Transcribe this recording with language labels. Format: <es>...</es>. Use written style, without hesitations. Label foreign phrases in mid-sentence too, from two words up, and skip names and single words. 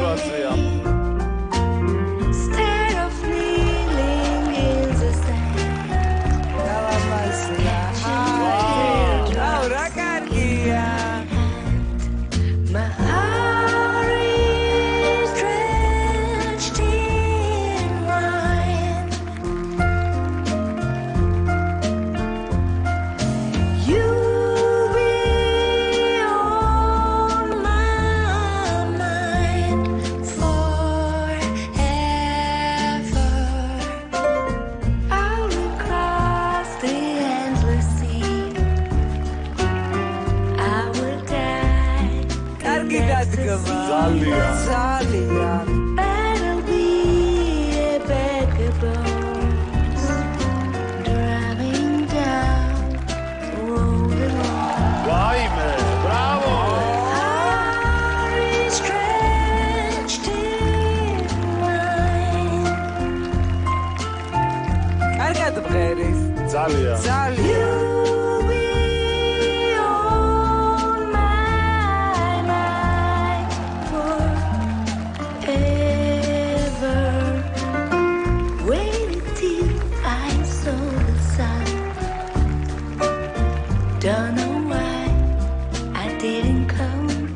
<ka>ასეა.</ka> <en>State of feeling is the same.</en> <ka>რა კარგია.</ka> <en>My heart is drenched in wine. You be on my mind forever. I will cross the endless sea. I will die.</en> <ka>კარგი დადგმა. ძალიან.</ka> <en>And I'll be a bag of bones, driving down the rolling wall.</en> <ka>ვაიმე, ბრავო.</ka> <en>Heart is drenched in wine.</en> <ka>კარგად მღერის. ძალიან. ძალიან.</ka> <en>You be on my mind forever. Waited till I saw the sun. Don't know why I didn't come.</en>